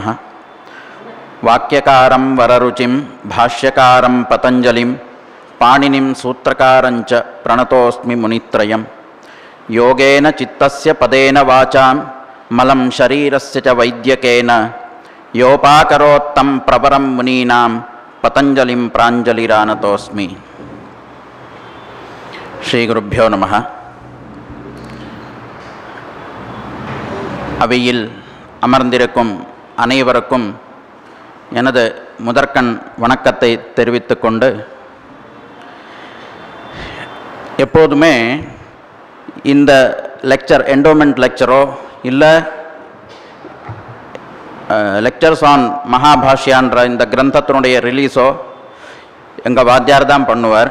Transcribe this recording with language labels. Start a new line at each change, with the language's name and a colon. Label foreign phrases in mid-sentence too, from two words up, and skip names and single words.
Sanskrit: वाक्यकारं वररुचिं भाष्यकारं पतञ्जलिं पाणिनिं सूत्रकारञ्च प्रणतोऽस्मि मुनित्रयं। योगेन चित्तस्य पदेन वाचां मलं शरीरस्य च वैद्यकेन योऽपाकरोत्तं प्रवरं मुनीनां पतञ्जलिं प्राञ्जलिरानतोऽस्मि. श्री गुरुभ्यो नमः.
Tamil: அவையில் அமர்ந்திருக்கும் அனைவருக்கும் எனது முதற்கண் வணக்கத்தை தெரிவித்துக்கொண்டு, எப்போதுமே இந்த
English: lecture, endowment lecture
Tamil: இல்லை
English: lectures on
Tamil: மகாபாஷ்யான்ற இந்த கிரந்தத்தினுடைய ரிலீஸோ எங்கள் வாத்தியார் தான் பண்ணுவார்.